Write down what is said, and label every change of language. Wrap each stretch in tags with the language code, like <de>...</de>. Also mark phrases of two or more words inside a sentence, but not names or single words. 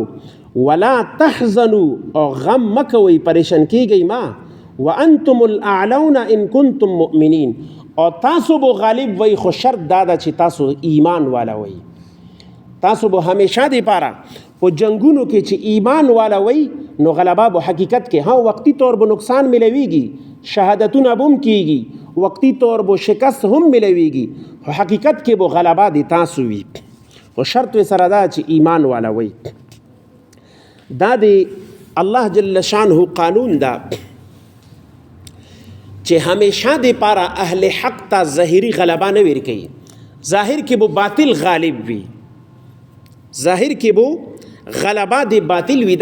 <ar>ولا تحزنوا،</ar> <ps>او غم مکوئ، پریشان کیږئ ما.</ps> <ar>وانتم الاعلون ان کنتم مؤمنین،</ar> <ps>او تاسو بو غالب وی، خو شرط دادا چې تاسو ایمان والا وی. تاسو بو همیشه دی پاره په جنگونو کې چې ایمان والا وی، نو غلبه بو حقیقت کې، ها وقتی طور بو نقصان ملویږي، شهادتونه بم کیږي، وقتی طور بو شکست هم ملویږي، خو حقیقت کې بو غلبه دی تاسو وی، خو شرط سره دا چې ایمان والا وی. دا دی الله جل شانه قانون دا چې همیشه دی پاره اهل حق ته ظاهری غلبه نه ورکوي، ظاهر کې بو باطل غالب وي، ظاهر کې بو غلبه دی باطل وي.</ps>